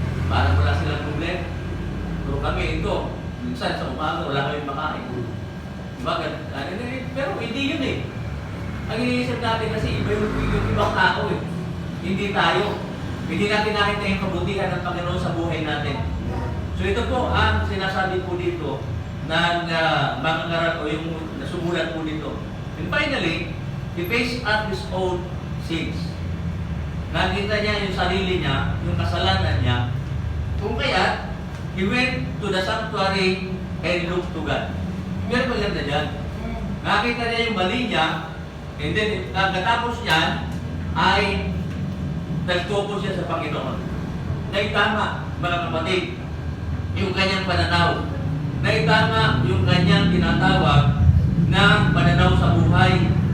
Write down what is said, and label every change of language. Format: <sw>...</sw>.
<tl>Parang wala silang problema. Pero kami ito, minsan sa umaga, wala kami makain. Diba? Pero hindi yun eh. Ang iniisip natin kasi iba yung ibang tao eh. Hindi tayo. Hindi natin nakita yung kabutihan ng Panginoon sa buhay natin. So ito po ang sinasabi po dito ng mga ngaral o yung nasumulat po dito.</tl> <en>And finally, he faced up his own sins.</en> <tl>Nakita niya yung sarili niya, yung kasalanan niya. Kung kaya,</tl> <en>he went to the sanctuary and looked to God.</en> <tl>Meron maganda dyan. Nakita niya yung mali niya,</tl> <en>and then,</en> <tl>pagkatapos niyan, ay nag-focus siya sa Panginoon. Naitama, mga kapatid, yung kanyang pananaw. Naitama yung kanyang tinatawag na pananaw sa buhay.</tl>